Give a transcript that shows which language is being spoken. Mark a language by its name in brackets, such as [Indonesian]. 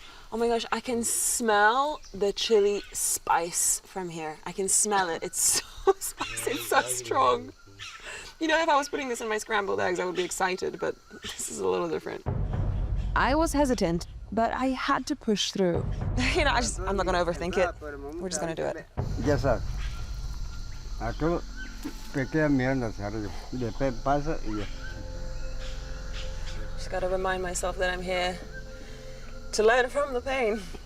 [English] Oh my gosh, I can smell the chili spice from here. I can smell it. It's so spicy, it's so strong. You know, if I was putting this in my scrambled eggs, I would be excited, but this is a little different. I was hesitant, but I had to push through. You know, I'm not gonna overthink it. We're just gonna do it. [Spanish] Ya sabes, acá pequeña mirando hacia arriba, después pasa y ya. [English] Just gotta remind myself that I'm here to learn from the pain.